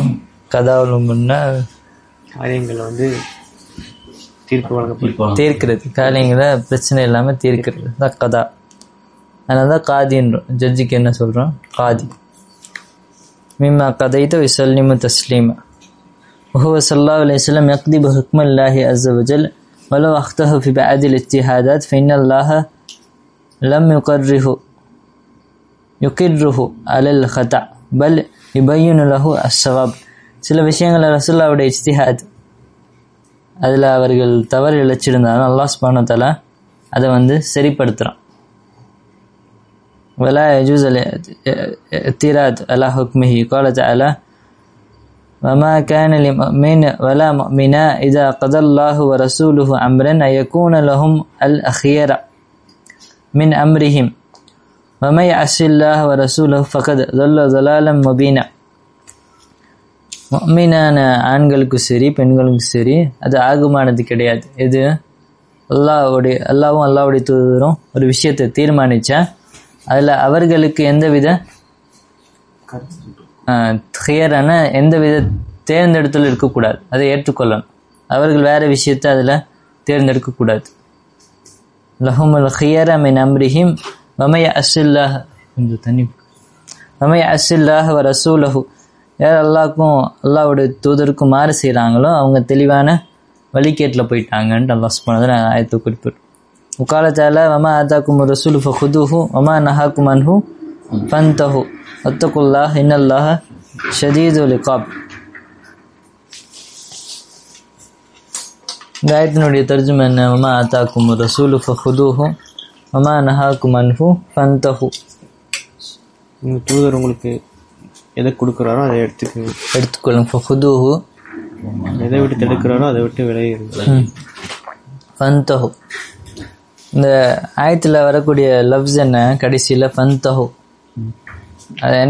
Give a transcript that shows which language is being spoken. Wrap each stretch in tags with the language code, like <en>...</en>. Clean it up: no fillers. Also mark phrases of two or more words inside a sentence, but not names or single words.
<ar>قضاء أمورنا</ar> <ta>காரியங்கள் தீர்க்கிறது, காரியங்களை பிரச்சனை இல்லாமல் தீர்க்கிறது தான் கதா. அதனால தான் காதின்றோம். ஜட்ஜுக்கு என்ன சொல்கிறோம்? காதி.</ta> <ar>مما قضيت ويسلموا تسليما. وهو صلى الله عليه وسلم يقضي بحكم الله عز وجل ولو أخطأ في بعض الاجتهادات فإن الله لم يقره على الخطأ بل يبين له الصواب.</ar> <ta>சில விஷயங்கள் ரசூலுல்லாஹ்வுடைய இஜ்திஹாத், அதில் அவர்கள் தவறு இழைச்சிருந்தாலும் அல்லாஹ்</ta> <ar>سبحانه وتعالى</ar> <ta>அதை சரிப்படுத்துகிறான்.</ta> <ar>ولا يجوز الاعتراض على حكمه. قال تعالى وما كان لمؤمن ولا مؤمنة إذا قضى الله ورسوله أمرا أن يكون لهم الخيرة من أمرهم ومن يعص الله ورسوله فقد ضل ضلالا مبينا.</ar> <ta>முஃமினான ஆண்களுக்கும் சரி பெண்களுக்கும் சரி அது ஆகுமானது கிடையாது. இது அல்லாஹ்வும் அல்லாஹ்வுடைய தூதரும் ஒரு விஷயத்தை தீர்மானித்தா அதில் அவர்களுக்கு எந்தவித ஹியரான எந்தவித தேர்ந்தெடுத்தல் இருக்கக்கூடாது. அதை ஏற்றுக்கொள்ளணும். அவர்கள் வேறு விஷயத்தை அதில் தேர்ந்தெடுக்கக்கூடாது.</ta> <ar>لهم الخيرة من أمرهم ومن يعص الله ورسوله.</ar> <ta>யார் அல்லாஹ்க்கும் அல்லாஹ்வுடைய தூதருக்கும் மாறு செய்கிறாங்களோ அவங்க தெளிவான வழிகேட்டில் போயிட்டாங்கன்ட்டு அல்லாஹ்</ta> <ar>سبحانه وتعالى</ar> <ta>ஆயத்தை குறிப்பிடும்.</ta> <ar>وقال تعالى وما آتاكم الرسول فخذوه وما نهاكم عنه فانتهوا واتقوا الله إن الله شديد العقاب.</ar> <ta>இந்த ஆயத்தினுடைய தர்ஜுமா என்ன?</ta> <ar>وما آتاكم الرسول فخذوه وما نهاكم عنه فانتهوا.</ar> <ta>உங்கள் தூதர் உங்களுக்கு எதை கொடுக்குறாரோ அதை எடுத்துக்கொள்ளுங்க. فخذوه எதை விட்டு தடுக்கிறாரோ அதை விட்டு விலகிடுங்க. ஃபந்தஹு. இந்த ஆயத்தில் வரக்கூடிய லவ்ஸ் என்ன? கடைசியில் ஃபந்தஹு. அது என்ன?</ta>